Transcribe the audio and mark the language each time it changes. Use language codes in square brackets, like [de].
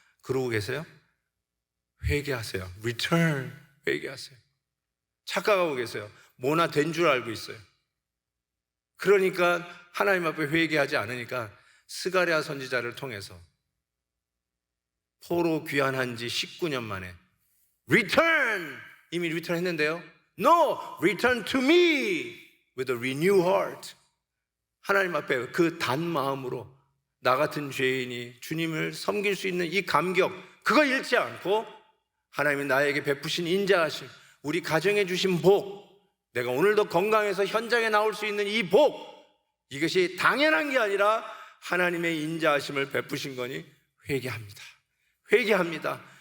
[ko] 그러고 계세요? 회개하세요. Return. 회개하세요. 착각하고 계세요. 뭐나 된 줄 알고 있어요. 그러니까 하나님 앞에 회개하지 않으니까 스가랴 선지자를 통해서 포로 귀환한 지 19년 만에 Return! 이미 리턴 했는데요. No! [en] Return to me with a renewed heart. [ko] 하나님 앞에 그 단 마음으로 나 같은 죄인이 주님을 섬길 수 있는 이 감격, 그거 잃지 않고 하나님이 나에게 베푸신 인자하심, 우리 가정에 주신 복, 내가 오늘도 건강해서 현장에 나올 수 있는 이 복, 이것이 당연한 게 아니라 하나님의 인자하심을 베푸신 거니 회개합니다. 회개합니다.